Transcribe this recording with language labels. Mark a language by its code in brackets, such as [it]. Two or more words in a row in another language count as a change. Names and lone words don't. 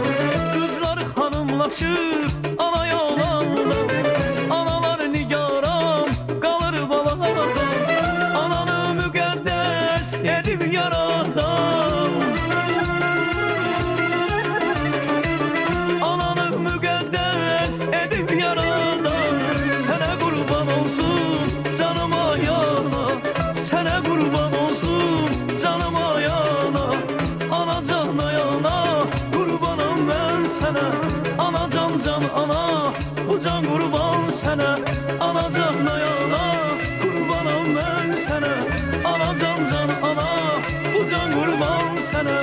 [tr] Kızlar hanımlaşır ana yol Allah, analar nigaran kalır balardan. [az] Ananı müqəddəs edib yaradan, ananı müqəddəs edib yaradan. Sənə qurban olsun canıma yana, [tr] sana kurban olsun canıma yana. Anacan yana kurbanım ben sana, anacan can ana, bu can kurban sana. Anacan yana kurbanım ben sana, anacan can ana, bu can kurban sana.